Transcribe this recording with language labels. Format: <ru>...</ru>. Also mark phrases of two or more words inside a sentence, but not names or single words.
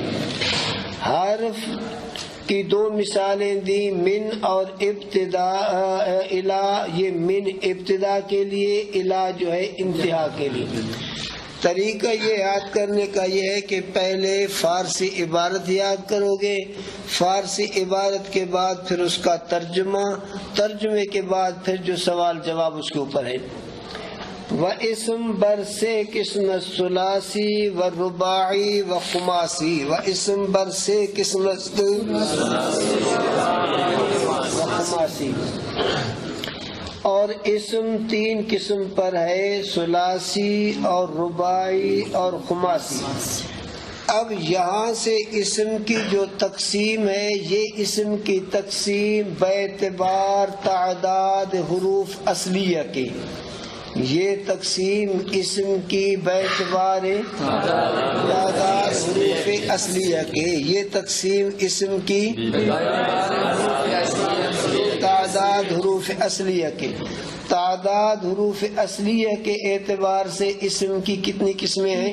<ur>حرف کی دو مثالیں دی، من اور ابتدا الی، یہ من ابتدا کے لیے، الی جو ہے انتہا کے لیے۔ طریقہ یہ یاد کرنے کا یہ ہے کہ پہلے فارسی عبارت یاد کرو گے، فارسی عبارت کے بعد پھر اس کا ترجمہ، ترجمے کے بعد پھر جو سوال جواب اس کے اوپر ہے۔</ur> <fa>وَاسم بر سے قسم ثلاثی و رباعی و خماسی، واسم بر سے قسم خماسی،</fa> <ur>اور اسم تین قسم پر ہے، ثلاثی اور رباعی اور خماسی۔ اب یہاں سے اسم کی جو تقسیم ہے، یہ اسم کی تقسیم باعتبار تعداد حروف اصلیہ کی، یہ تقسیم اسم کی باعتبار تعداد حروف اصلیہ کے، یہ تقسیم اسم کی تعداد حروف اصلیہ کے، تعداد حروف اصلیہ کے اعتبار سے اسم کی کتنی قسمیں ہیں؟</ur>